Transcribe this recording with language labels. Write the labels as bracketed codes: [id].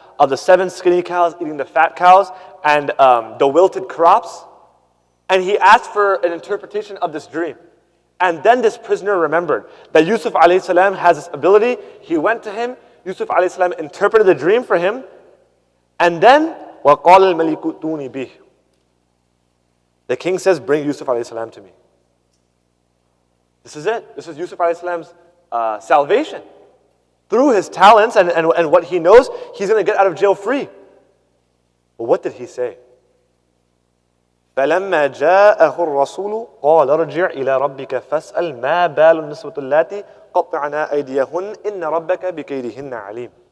[en] of the 7 skinny cows eating the fat cows and the wilted crops. And he asked for an interpretation of this dream. And then this prisoner remembered that Yusuf alayhi salam has this ability. He went to him. Yusuf alayhi salam interpreted the dream for him. And then, [ar] وَقَالَ الْمَلِكُ ائْتُونِي بِهِ. [en] The king says, bring Yusuf alayhi salam to me. This is it. This is Yusuf alayhi salam's salvation. Through his talents and what he knows, he's going to get out of jail free. But what did he say? [ar] فَلَمَّا جَاءَهُ الرَّسُولُ قَالَ ارْجِعْ إِلَى رَبِّكَ فَاسْأَلْ مَا بَالُ النِّسْوَةِ اللَّاتِي قَطَّعْنَا أَيْدِيَهُنَّ إِنَّ رَبَّكَ بِكَيْدِهِنَّ عَلِيمٌ.